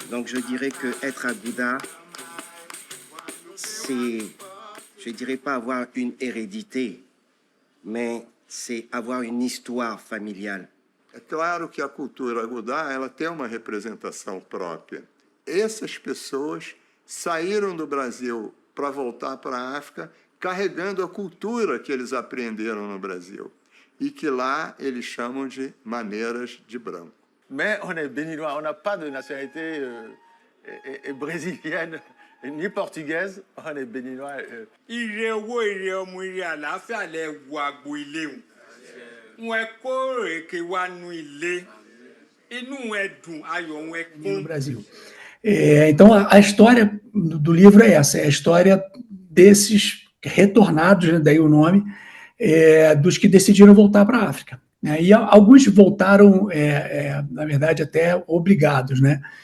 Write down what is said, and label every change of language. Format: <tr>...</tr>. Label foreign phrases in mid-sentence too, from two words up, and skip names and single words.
<fr>je dirais que être à Gouda, c'est, je dirais pas avoir une hérédité, mais c'est avoir une histoire familiale.</fr> <pt>É claro que a cultura Gudá ela tem uma representação própria. Essas pessoas saíram do Brasil para voltar para a África carregando a cultura que eles aprenderam no Brasil e que lá eles chamam de maneiras de branco.</pt> <fr>Mais on est béninois, on n'a pas de nationalité brésilienne ni portugaise, on est béninois.</fr> <yo>Ire owó ire ọmọ ire àlàáfíà lẹ wo agbo ilé wọn. Wọn kó èké wá nu ilé. Inú ẹ dùn, ayọ̀ wọn kún.</yo> <pt>No Brasil. Então, a história do livro é essa, é a história desses retornados, né, daí o nome, dos que decidiram voltar para a África. Né? E alguns voltaram, na verdade, até obrigados, né?</pt>